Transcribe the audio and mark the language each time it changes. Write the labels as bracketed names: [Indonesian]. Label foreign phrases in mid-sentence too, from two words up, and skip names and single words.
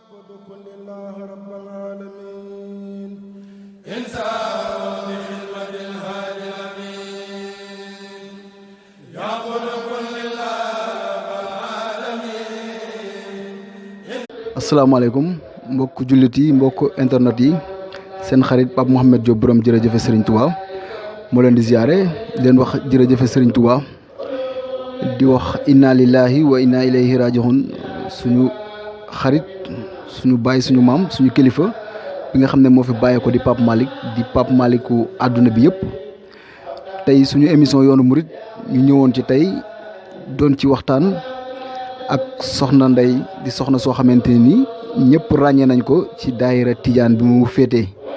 [Arabic] كن لله رب العالمين إنسان بخدمة الهادي الأمين يقول كن لله رب العالمين. [Wolof] asalaamaaleykum mbokk jullit yi mbokk internet yi seen xarit Pape Mouhamed Diop borom jërëjëfe Serigne Touba moo leen di ziare di leen wax jërëjëfe Serigne Touba di wax [Arabic] إنا لله وإنا إليه راجعون [Wolof] suñu xarit suñu baay suñu maam suñu kilifa bi nga xam ne moo fi bàyyee ko di Pape Malick di Pape Malicku àdduna bi yëpp tey suñu émission yoonu murit ñu ñëwoon ci tey doon ci waxtaan ak soxna Ndeye di soxna soo xamante ni ñëpp ràññee nañ ko ci daayira Tijaan bi mu féetee